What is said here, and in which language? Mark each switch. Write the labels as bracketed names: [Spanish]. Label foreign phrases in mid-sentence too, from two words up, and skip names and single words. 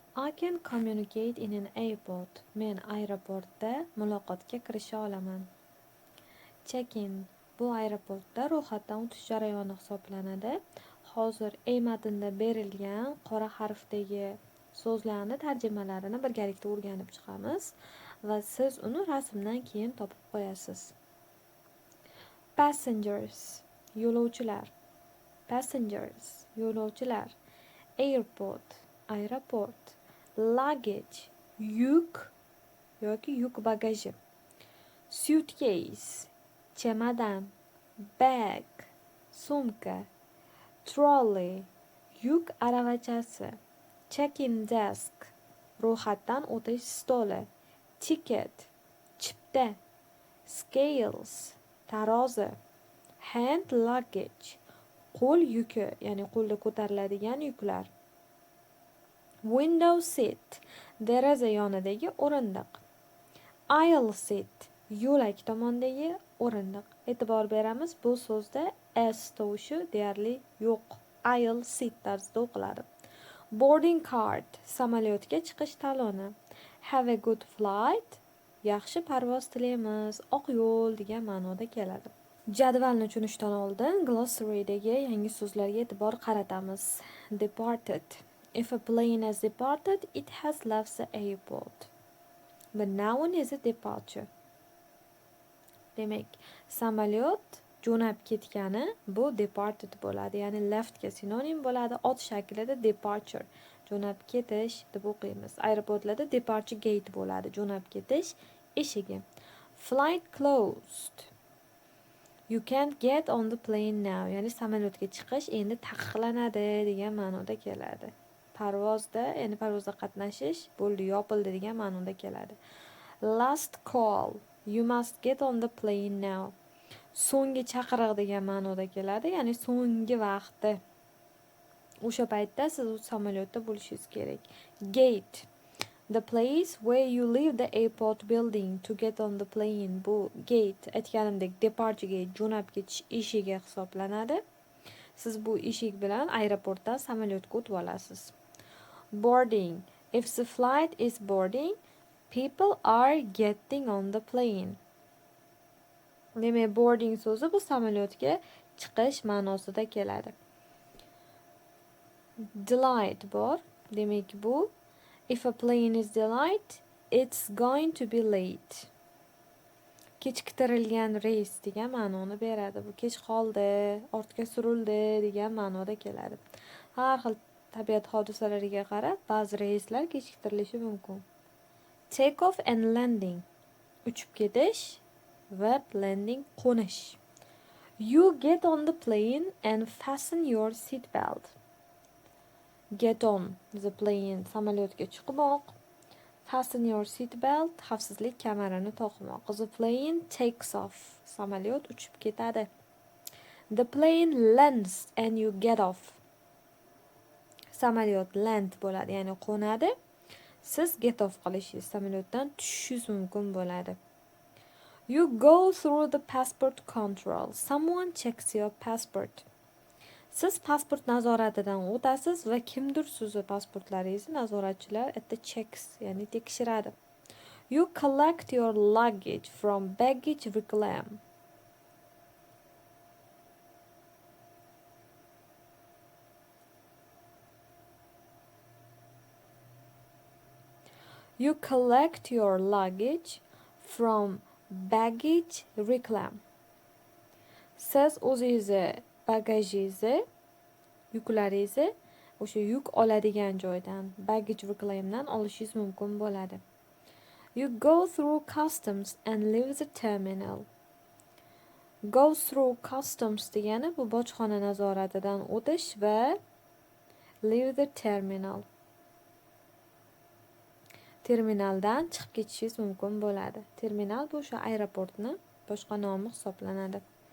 [English] I can communicate in an airport. [Uzbek] Men aeroportda muloqotga kirisha olaman. [English] Check-in. [Uzbek] Bu aeroportda ro'yxatdan o'tish jarayoni hisoblanadi. Hozir matnda berilgan qora harfdagi so'zlarni tarjimalarini birgalikda o'rganib chiqamiz va siz uni rasmdan keyin topib qo'yasiz. Passengers, yo'lovchilar. Passengers, yo'lovchilar. Airport, aeroport. Luggage, yuk yoki yuk bagaji. Suitcase, chemadan. Bag, sumka. Trolley, yuk aravachasi. [English] Check-in desk, [Uzbek] ro'yxatdan o'tish stoli. Ticket, chipta. Scales, tarozi. [English] Hand luggage, [Uzbek] qo'l yuki, ya'ni qo'lda ko'tariladigan yuklar. [English] Window seat, [Uzbek] deraza yonidagi o'rindiq. [English] Aisle seat, [Uzbek] yo'lak tomondagi o'rindiq. E'tibor beramiz, bu so'zda s tovushi deyarli yo'q. [English] Aisle seat [Uzbek] tarzida o'qiladi. [English] Boarding card, [Uzbek] samolyotga chiqish taloni. [English] Have a good flight, [Uzbek] yaxshi parvoz tilaymiz, oq yo'l degan ma'noda keladi. Jadvalni tushunishdan oldin glossary'dagi yangi so'zlarga e'tibor qaratamiz. [English] Departed. If a plane has departed, it has left the airport. The noun is a departure. [Uzbek] Demak, samolyot jo'nab ketgani bu departed bo'ladi, ya'ni leftga sinonim bo'ladi. Ot shaklida departure, jo'nab ketish deb o'qiymiz. Aeroportlarda [English] departure gate [Uzbek] bo'ladi, jo'nab ketish eshigi. [English] Flight closed. You can't get on the plane now, [Uzbek] ya'ni samolyotga chiqish endi taqiqlanadi degan ma'noda keladi. Parvozda, ya'ni parvozda qatnashish bo'ldi, yopildi degan ma'noda keladi. [English] Last call. You must get on the plane now. [Uzbek] So'nggi chaqiriq degan ma'noda keladi, ya'ni so'nggi vaqtda. O'sha paytda siz samolyotda bo'lishingiz kerak. [English] Gate. The place where you leave the airport building to get on the plane. [Uzbek] Bu gate, aytganimdek [English] departure gate, [Uzbek] jo'nab ketish eshigi hisoblanadi. Siz bu eshik bilan aeroportdan samolyotga o'tib olasiz. [English] Boarding. If the flight is boarding, people are getting on the plane. [Uzbek] Demak, boarding so'zi bu samolyotga chiqish ma'nosida keladi. Delayed bor. Demak, bu [English] if a plane is delayed, it's going to be late. [Uzbek] Kechiktirilgan reys degan ma'noni beradi. Bu kech qoldi, ortga surildi degan ma'noda keladi. Har xil tabiat hodisalariga qarab ba'zi reyslar kechiktirilishi mumkin. [English] Take off and landing. [Uzbek] Uchib ketish va landing qo'nish. [English] You get on the plane and fasten your seat belt. Get on the plane, [Uzbek] samolyotga chiqmoq. [English] Fasten your seat belt, [Uzbek] xavfsizlik kamarini taqmoq. [English] The plane takes off, [Uzbek] samolyot uchib ketadi. [English] The plane lands and you get off. [Uzbek] Samolyot land bo'ladi, ya'ni qo'nadi. Siz [English] get off [Uzbek] qilishingiz, samolyotdan tushishingiz mumkin bo'ladi. [English] You go through the passport control. Someone checks your passport. [Uzbek] Siz pasport nazoratidan o'tasiz va kimdir sizni pasportlaringizni nazoratchilar checks, ya'ni tekshiradi. [English] You collect your luggage from baggage reclaim. You collect your luggage from baggage reclaim. [Uzbek] Siz o'zingizni bagajingizni, yuklaringizni o'sha yuk oladigan joydan, [English] baggage reclaimdan [Uzbek] olishingiz mumkin bo'ladi. [English] You go through customs and leave the terminal. Go through customs [Uzbek] degani bu bojxona nazoratidan o'tish va [English] leave the terminal. [Uzbek] Terminaldan chiqib ketishingiz mumkin bo'ladi. Terminal bu o'sha aeroportni boshqa nomi hisoblanadi.